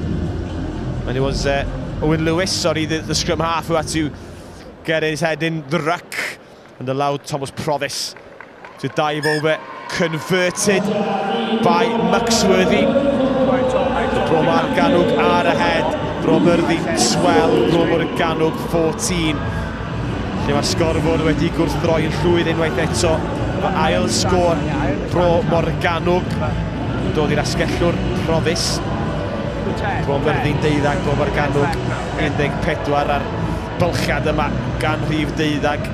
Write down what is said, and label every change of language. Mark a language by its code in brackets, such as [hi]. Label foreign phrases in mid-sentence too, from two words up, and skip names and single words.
[en] And it was Owen Lewis, the scrum half, who had to get his head in the ruck and allowed Thomas Provis to dive over. Converted by Muxworthy. Bro Morgannwg are ahead. Bro Myrddin 12, Bro Morgannwg 14. [cy] Lle mae'r sgorfod wedi gwrthdroi yn llwyd unwaith eto. Mae ail sgôr Bro Morgannwg dod i'r asgellwr Provis. Bro Myrddin 12, Bro Morgannwg 14 ar bylchiad yma gan rhif 12.